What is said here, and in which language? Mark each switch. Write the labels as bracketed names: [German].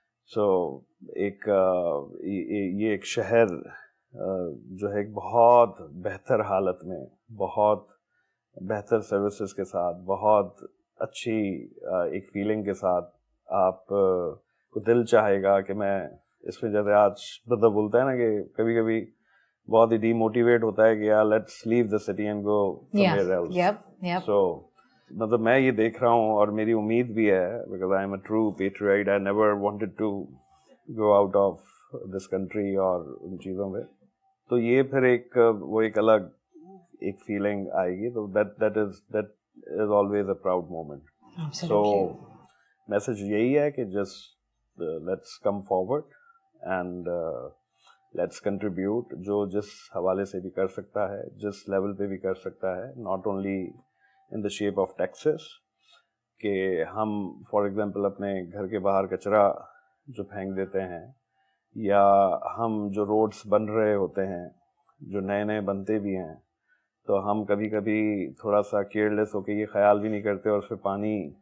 [Urdu] سو ایک یہ ایک شہر جو ہے ایک بہت بہتر حالت میں, بہت بہتر سروسز کے ساتھ, بہت اچھی ایک فیلنگ کے ساتھ آپ کو دل چاہے گا کہ میں اس میں, جیسے آج مطلب بولتا ہے نا کہ کبھی کبھی بہت ہی ڈی موٹیویٹ ہوتا ہے کہ یار [English] Let's leave the city and go somewhere else. [Urdu] سو مطلب میں یہ دیکھ رہا ہوں, اور میری امید بھی ہے, [English] because I am a true patriot, I never wanted to go out of this country [Urdu] اور ان چیزوں پہ. تو یہ پھر ایک وہ ایک الگ ایک فیلنگ آئے گی. [English] تو that is always a proud moment. So message یہی ہے کہ just let's come forward and let's contribute. [Urdu] جو جس حوالے سے بھی کر سکتا ہے, جس لیول پہ بھی کر سکتا ہے, [English] not only in the shape of taxes, [Urdu] کہ ہم فار ایگزامپل اپنے گھر کے باہر کچرا جو پھینک دیتے ہیں, یا ہم جو روڈس بن رہے ہوتے ہیں, جو نئے نئے بنتے بھی ہیں, تو ہم کبھی کبھی تھوڑا سا کیئرلیس ہو کے یہ خیال بھی نہیں کرتے, اور اس پہ پانی